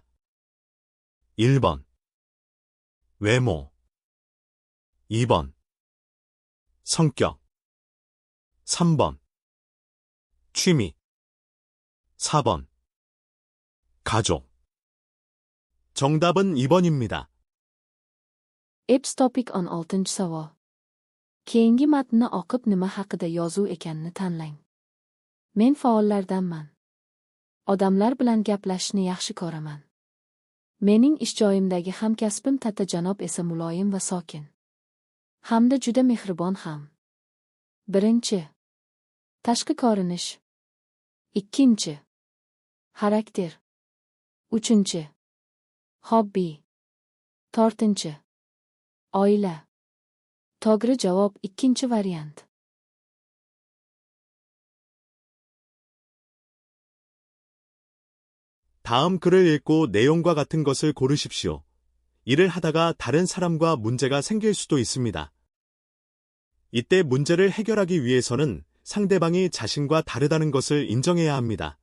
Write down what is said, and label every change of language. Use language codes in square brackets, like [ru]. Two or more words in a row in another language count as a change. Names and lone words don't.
[ko] 1번. 외모. 2번. 성격. 3번. 취미. 4번. 가족. 정답은 2번입니다. [uz] Apps Topic 16-savol. Keyingi matnni o'qib nima haqida yozuv ekanini tanlang. Men faollardanman. Odamlar bilan gaplashishni yaxshi ko'raman. Mening ish joyimdagi hamkasbim Tata janob esa muloyim va sokin. Hamda juda mehribon ham. 1. Tashqi ko'rinish. 2. Xarakter. 3. Hobbi. 4. Oila. To'g'ri javob 2 variant. [ko] 다음 글을 읽고 내용과 같은 것을 고르십시오. 일을 하다가 다른 사람과 문제가 생길 수도 있습니다. 이때 문제를 해결하기 위해서는 상대방이 자신과 다르다는 것을 인정해야 합니다.